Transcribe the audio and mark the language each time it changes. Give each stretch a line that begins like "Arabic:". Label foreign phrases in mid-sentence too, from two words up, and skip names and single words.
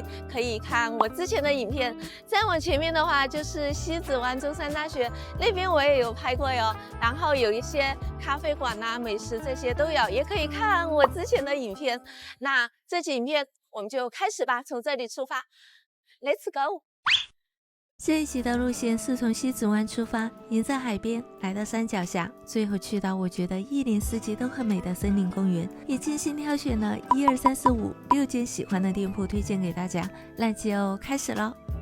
Chinese: 可以看我之前的影片。再往前面的話就是西子灣中山大學那邊，我也有拍過喲。然後有一些咖啡館啊、美食這些都有，也可以看我之前的影片。那這期影片我們就開始吧，從這裡出發 ，
English: Let's go。
Chinese: 這一集的路線是從西子灣出發，沿着海邊來到山腳下，最後去到我覺得一年四季都很美的森林公園。也精心挑選了1、2、3、4、5、6間喜歡的店鋪推薦給大家，那就開始嘍。